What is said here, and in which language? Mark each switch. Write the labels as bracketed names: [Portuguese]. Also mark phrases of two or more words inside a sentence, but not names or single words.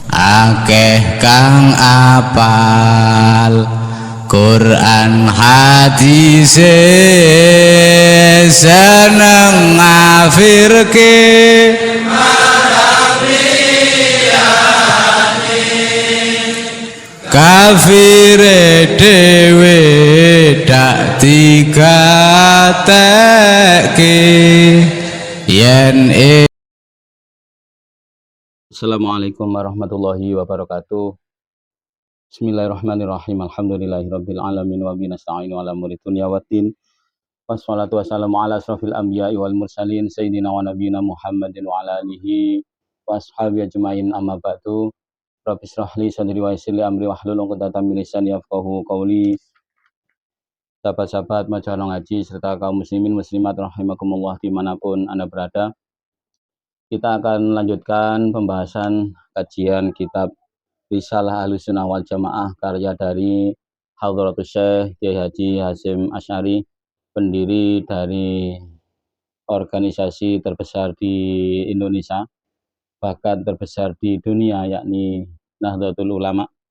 [Javanese] akeh kang apal Quran hadise seneng ngafirke kafire dewe dak digatekke yen [Arabic] السلام عليكم ورحمة الله وبركاته. بسم الله الرحمن الرحيم الحمد لله رب العالمين وبه نستعين على أمور الدنيا والدين. والصلاة والسلام على أشرف الأنبياء والمرسلين سيدنا ونبينا محمد وعلى آله وأصحابه أجمعين أما بعد. رب اشرح لي صدري ويسر لي أمري واحلل عقدة من لساني يفقهوا قولي. [Indonesian] Sahabat-sahabat majalah ngaji serta kaum muslimin muslimat rahimakumullah dimanapun Anda berada. Kita akan melanjutkan pembahasan kajian kitab Risalah Ahlussunnah wal Jamaah karya dari Hadratus Syekh Kiai Haji Hasyim Asy'ari, pendiri dari organisasi terbesar di Indonesia, bahkan terbesar di dunia, yakni Nahdlatul Ulama.